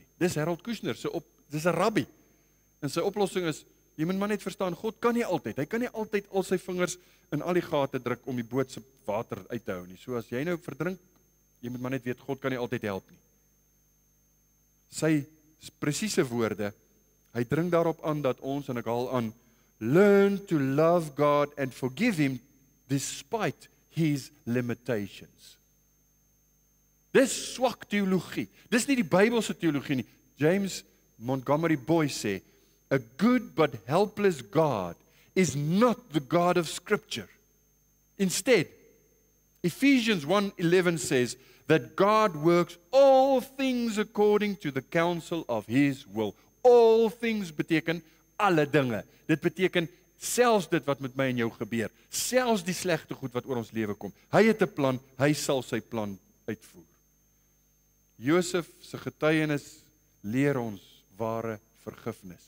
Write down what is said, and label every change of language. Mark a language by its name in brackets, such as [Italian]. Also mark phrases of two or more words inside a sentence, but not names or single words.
[Afrikaans] Dis Harold Kushner, dis 'n rabbi. En sy oplossing is, jy moet maar net verstaan, God kan nie altyd, hy kan nie altyd al sy vingers in al die gate druk om die boot se water uit te hou nie. So as jy nou verdrink, jy moet maar net weet, God kan nie altyd help nie. Sy presiese woorde, hy dring daarop aan dat ons, en ek haal aan, [English] learn to love God and forgive him despite his limitations. [Afrikaans] Dis swak teologie. Dis nie die Bybelse teologie nie. James Montgomery Boyce sê, [English] a good but helpless God is not the God of Scripture. Instead, Ephesians 1:11 says that God works all things according to the counsel of his will. All things [Afrikaans] beteken alle dinge. Dit beteken selfs dit wat met my en jou gebeur, selfs die slegte goed wat oor ons lewe kom. Hy het 'n plan, hy sal sy plan uitvoer. Josef se getuienis leer ons ware vergifnis.